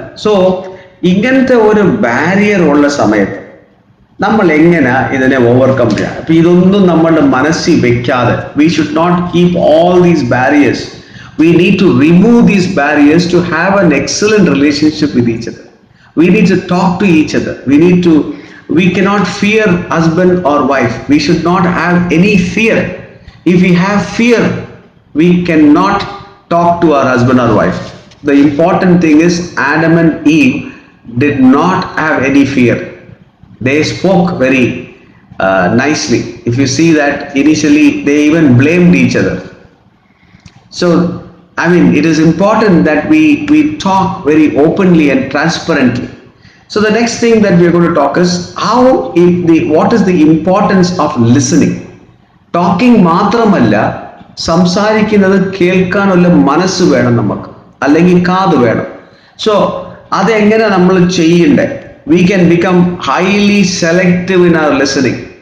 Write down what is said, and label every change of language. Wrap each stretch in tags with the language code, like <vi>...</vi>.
<ml>So ഇങ്ങനത്തെ ഒരു barrier ഉള്ള സമയത്ത് നമ്മൾ എങ്ങനെ ഇതിനെ ഓവർകം ചെയ്യാം? അപ്പൊ ഇതൊന്നും നമ്മളുടെ മനസ്സിൽ വെക്കാതെ,</ml> <en>We should not keep all these barriers. We need to remove these barriers to have an excellent relationship with each other. We need to talk to each other. We cannot fear husband or wife. We should not have any fear. If we have fear, we cannot talk to our husband or wife. The important thing is Adam and Eve did not have any fear. They spoke very nicely. If you see that initially they even blamed each other. So I mean, it is important that we talk very openly and transparently. So the next thing that we are going to talk is what is the importance of listening.</en> <ml>Talking മാത്രമല്ല, സംസാരിക്കുന്നത് കേൾക്കാനുള്ള മനസ്സ് വേണം നമുക്ക്, അല്ലെങ്കിൽ കാത് വേണം. So അതെങ്ങനെ നമ്മൾ ചെയ്യണ്ടേ?</ml> <en>We can become highly selective in our listening.</en>